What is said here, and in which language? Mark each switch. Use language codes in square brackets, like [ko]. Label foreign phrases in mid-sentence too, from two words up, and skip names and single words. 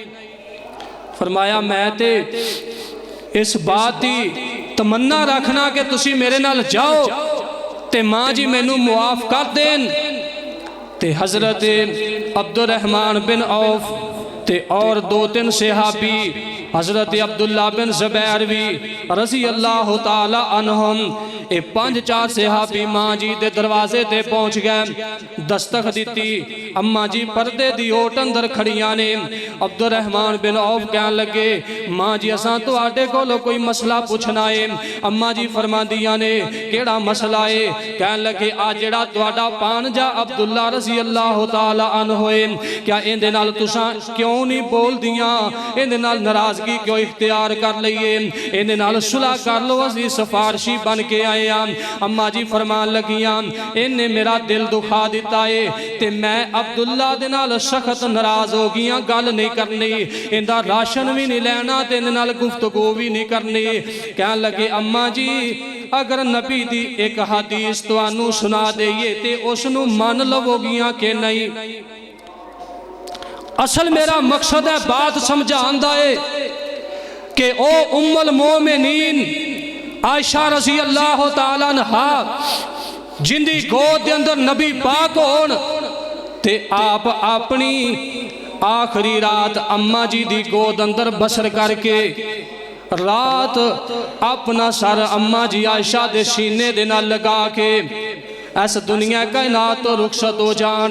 [pa] ਫਰਮਾਇਆ ਮੈਂ ਤੇ ਇਸ ਬਾਤ ਕੀ ਤਮੰਨਾ ਰਖਨਾ ਕਿ ਤੁਸੀਂ ਮੇਰੇ ਨਾਲ ਜਾਓ ਤੇ ਮਾਂ ਜੀ ਮੈਨੂ ਮੁਆਫ ਕਰ ਦੇਨ। ਤੇ ਹਜ਼ਰਤ ਅਬਦੁਲ ਰਹਮਾਨ ਬਿਨ ਔਫ ਤੇ ਔਰ 2-3 ਸਹਾਬੀ ਹਜ਼ਰਤ ਅਬਦੁੱਲਾ ਬਿਨ ਜ਼ੁਬੈਰ ਭੀ [ar] رضي الله تعالى عنهم [pa] ਯੇ 5-4 ਸਹਾਬੀ ਮਾਂ ਜੀ ਦੇ ਦਰਵਾਜ਼ੇ ਤੇ ਪਹੁੰਚ ਗਏ। ਦਸਤਕ ਦੀ। ਅੰਮਾ ਜੀ ਪਰਦੇ ਦੀ ਓਟ ਅੰਦਰ ਖੜੀਆਂ ਨੇ। ਅਬਦੁਲ ਰਹਮਾਨ ਬਿਨ ਔਫ ਕਹਨ ਲਗੇ ਮਾਂ ਜੀ ਅਸਾਂ ਤੁਹਾਡੇ ਕੋਲੋਂ ਕੋਈ ਮਸਲਾ ਪੁੱਛਣਾ ਹੈ। ਅੰਮਾ ਜੀ ਫਰਮਾਂਦੀਆਂ ਨੇ ਕੇੜਾ ਮਸਲਾ ਹੈ। ਕਹਨ ਲਗੇ ਆ ਜੇੜਾ ਤੁਹਾਡਾ ਭਾਂਜਾ ਅਬਦੁੱਲਾ [ar] رضي الله تعالى عنه [pa] ਹੈ ਕਿਆ ਇਹਦੇ ਨਾਲ ਤੁਸਾਂ ਕਿਉਂ ਨਹੀਂ ਬੋਲਦੀਆਂ, ਇਹਦੇ ਨਾਲ ਨਾਰਾਜ਼ਗੀ ਕਿਉਂ ਇਖ਼ਤਿਆਰ ਕਰ ਲਈਏ, ਇਹਦੇ ਨਾਲ ਸੁਲਹ ਕਰ ਲੋ, ਅਸੀਂ ਸਿਫਾਰਸ਼ੀ ਬਨ ਕੇ ਆਏ ਹੈਂ। ਅੰਮਾ ਜੀ ਫਰਮਾਨ ਲਗੀਆਂ ਇਨ੍ਹੇਂ ਮੇਰਾ ਦਿਲ ਦੁਖਾ ਦਿਤਾ ਹੈ ਤੇ ਮੈਂ ਅਬਦੁੱਲਾ ਦੇ ਨਾਲ ਸਖ਼ਤ ਨਾਰਾਜ਼ ਹੋ ਗਈ, ਗੱਲ ਨਹੀਂ ਕਰਨੀ, ਇਹਦਾ ਰਾਸ਼ਨ ਭੀ ਨਹੀਂ ਲੈਣਾ ਤੇ ਇਹਦੇ ਨਾਲ ਗੁਫ਼ਤਗੂ ਭੀ ਨਹੀਂ ਕਰਨੀ। ਕਹਨ ਲਗੇ ਅੰਮਾ ਜੀ ਅਗਰ ਨਬੀ ਦੀ ਏਕ ਹਦੀਸ ਤੁਹਾਨੂ ਸੁਨਾ ਦੇਈਏ ਤੇ ਉਸਨੂ ਮਨ ਲਵੋਗੀਆਂ ਕਿ ਨਹੀਂ। ਅਸਲ ਮੇਰਾ ਮਕਸਦ ਹੈ ਬਾਤ ਸਮਝਾਨਾ ਹੈ ਕਿ ਓ [ar] أم المؤمنين [pa] ਆਇਸ਼ਾ [ar] رضي الله تعالى عنها [pa] ਜਿੰਦੀ ਗੋਦ ਕੇ ਅੰਦਰ ਨਬੀ ਪਾਕ ਹੋਨ ਤੇ ਆਪ ਅਪਨੀ ਆਖ਼ਰੀ ਰਾਤ ਅੰਮਾ ਜੀ ਦੀ ਗੋਦ ਅੰਦਰ ਬਸਰ ਕਰਕੇ ਰਾਤ ਅਪਨਾ ਸਰ ਅੰਮਾ ਜੀ ਆਇਸ਼ਾ ਦੇ ਸੀਨੇ ਦੇ ਨਾਲ ਲਗਾ ਕੇ ਇਸ ਦੁਨੀਆ ਕਾਇਨਾਤ ਤੋ ਰੁਖ਼ਸਤ ਹੋ ਜਾਨ।